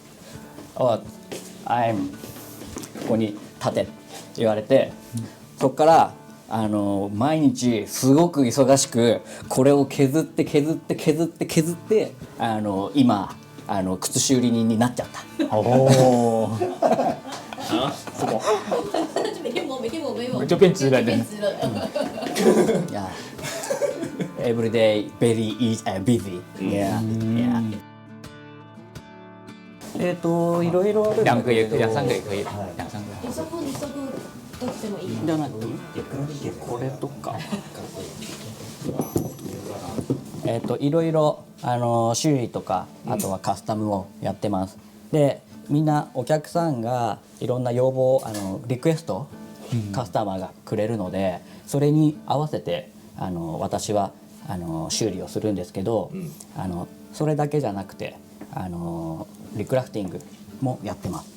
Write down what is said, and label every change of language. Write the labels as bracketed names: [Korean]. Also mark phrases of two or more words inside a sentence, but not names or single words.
[Japanese] I'm ここに立てって言われてそっから毎日すごく忙しくこれを削って今靴修理人になっちゃった。哦， [Chinese] 每天我就变直人了。 [English] Yeah. Every day very busy. Yeah. Yeah. [Japanese] いろいろあるんだけど。 [Chinese] 两个也可以，两三个也可以，两三个。 [Japanese] 二足どっちでもいい。じゃなくてこれとか。いろいろ修理とかあとはカスタムをやってます。でみんなお客さんがいろんな要望リクエストカスタマーがくれるのでそれに合わせて私は修理をするんですけど、それだけじゃなくてリクラフティングもやってます。